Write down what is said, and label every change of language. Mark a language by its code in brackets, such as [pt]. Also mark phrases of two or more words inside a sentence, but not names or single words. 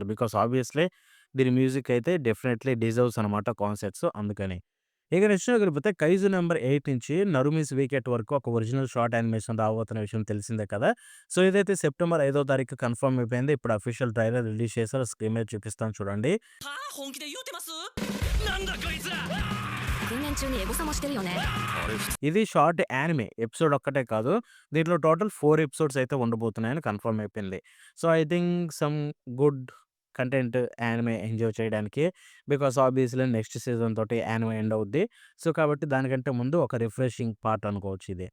[en] because obviously [te] దీని మ్యూజిక్ అయితే [en] definitely deserves [te] అనమాట కాన్సెప్ట్స్ అందుకని. ఇక నెక్స్ట్ వెళ్ళిపోతే 'కైజు నంబర్ 8' నుంచి 'నరుమిస్ వీకెట్' వరకు ఒక [en] original short animation [te] రాబోతున్న విషయం తెలిసిందే కదా! సో, ఇదైతే సెప్టెంబర్ 5వ తారీఖు కన్ఫర్మ్ అయిపోయింది. ఇప్పుడు [en] official trailer release [te] చేశారు. స్క్రీన్ మీద చూపిస్తాను చూడండి. [ja] はあ、本気で言うてます？なんだこいつら。訓練中にエゴサもしてるよね。 [te] ఇది [en] short anime. [te] ఎపిసోడ్ ఒక్కటే కాదు. దీంట్లో టోటల్ 4 ఎపిసోడ్స్ అయితే ఉండబోతున్నాయని కన్ఫర్మ్ అయిపోయింది. [en] so, I think some good content anime enjoy [te] చేయడానికి. [en] because obviously next season [te] తోటి [en] anime end [te] అవుద్ది. సో, కాబట్టి దానికంటే ముందు ఒక [en] refreshing part [te] అనుకోవచ్చు ఇది.